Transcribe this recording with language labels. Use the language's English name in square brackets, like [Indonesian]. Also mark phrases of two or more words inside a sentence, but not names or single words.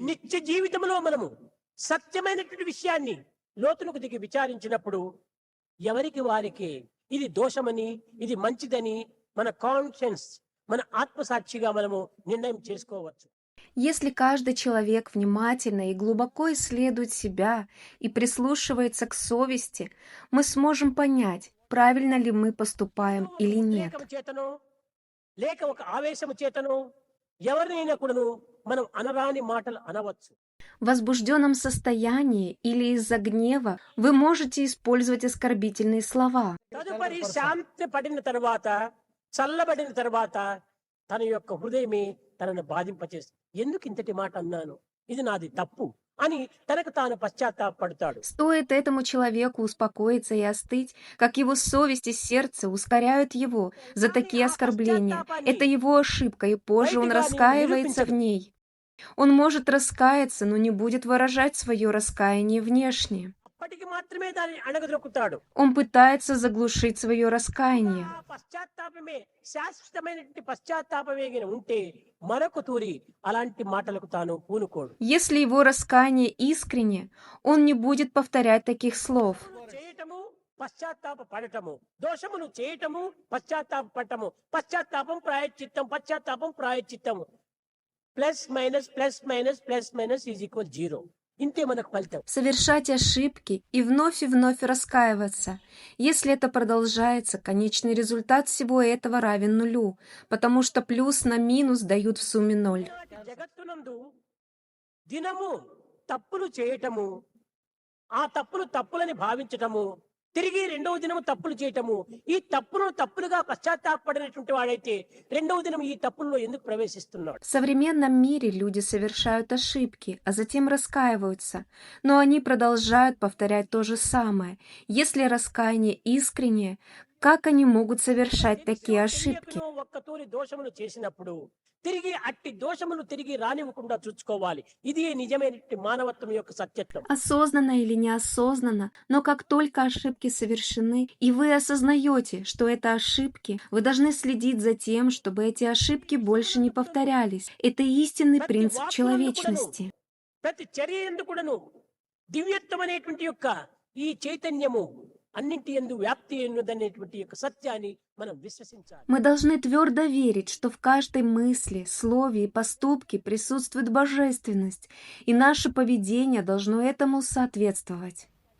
[Telugu] నిత్య జీవితంలో మనము సత్యమైనటువంటి విషయాన్ని లోతులకు దిగి విచారించినప్పుడు ఎవరికి వారికి ఇది దోషమని ఇది మంచిదని మన కాన్షియన్స్ మన ఆత్మసాక్షిగా మనము నిర్ణయం చేసుకోవచ్చు. [Russian] Если каждый человек внимательно и глубоко исследует себя и прислушивается к совести, мы сможем понять, правильно ли мы поступаем или нет. [Telugu] ఉద్రేకము చేతను లేక ఒక ఆవేశము చేతను ఎవరినైనా కూడాను మనం అనరాని మాటలు అనవచ్చు. [Russian] В возбужденном состоянии или из-за гнева вы можете использовать оскорбительные слова. [Telugu] తదుపరి శాంతి పడిన తర్వాత చల్లబడిన తర్వాత తన యొక్క హృదయమే తనను బాధింపచేస్తుంది. ఎందుకు ఇంతటి మాట అన్నాను, ఇది నాది తప్పు అని తనకు తాను పశ్చాత్తాపడతాడు. [Russian] Стоит этому человеку успокоиться и остыть, как его совесть и сердце ускоряют его за такие оскорбления. Это его ошибка, и позже он раскаивается в ней. Он может раскаяться, но не будет выражать свое раскаяние внешне. [Telugu] అప్పటికి మాత్రమే దాన్ని అణగదొక్కుతాడు. [Russian] Он пытается заглушить свое раскаяние. [Telugu] ఆ పశ్చాత్తాపమే శాశ్వతమైనటువంటి పశ్చాత్తాపమే గిన ఉంటే మరొక తూరి అలాంటి మాటలకు తాను పూనుకోడు. [Russian] Если его раскаяние искренне, он не будет повторять таких слов. [Telugu] చేయటము పశ్చాత్తాప పడటము, దోషమును చేయటము పశ్చాత్తాప పడటము, పశ్చాత్తాపం ప్రాయశ్చిత్తము [English] plus minus is equal [Telugu] 0. ఇంతే మనకు ఫలితం. [Russian] Совершать ошибки и вновь раскаиваться. Если это продолжается, конечный результат всего этого равен нулю, потому что плюс на минус дают в сумме 0. [Telugu] జగత్తునందు దినము తప్పులు చేయటము, ఆ తప్పులని భావించటము, తిరిగి రెండవ దినము తప్పులు చేయటము, ఈ తప్పులుగా పశ్చాత్తాపడినటువంటి వాడైతే రెండవ దినం ఈ తప్పుల్లో ఎందుకు ప్రవేశిస్తున్నాడు? [Russian] В современном мире люди совершают ошибки, а затем раскаиваются, но они продолжают повторять то же самое. Если раскаяние искреннее, как они могут совершать такие ошибки? [Telugu] ఒక్కతూరి దోషములు చేసినప్పుడు తిరిగి అట్టి దోషములు తిరిగి రానివ్వకుండా చూసుకోవాలి. ఇది నిజమైనటువంటి మానవత్వం యొక్క సత్యత్వం. [Russian] Осознанно или неосознанно, но как только ошибки совершены, и вы осознаете, что это ошибки, вы должны следить за тем, чтобы эти ошибки больше не повторялись. Это истинный принцип человечности. [Telugu] ప్రతి చర్య యందు కూడాను దివ్యత్వం అనేటువంటి యొక్క ఈ చైతన్యము అన్నింటి యందు వ్యాప్తి ఉన్నదనేటువంటి యొక్క సత్యాన్ని మనం విశ్వసించాలి. [Russian] Мы должны твердо верить, что в каждой мысли, слове и поступке присутствует божественность, и наше поведение должно этому соответствовать.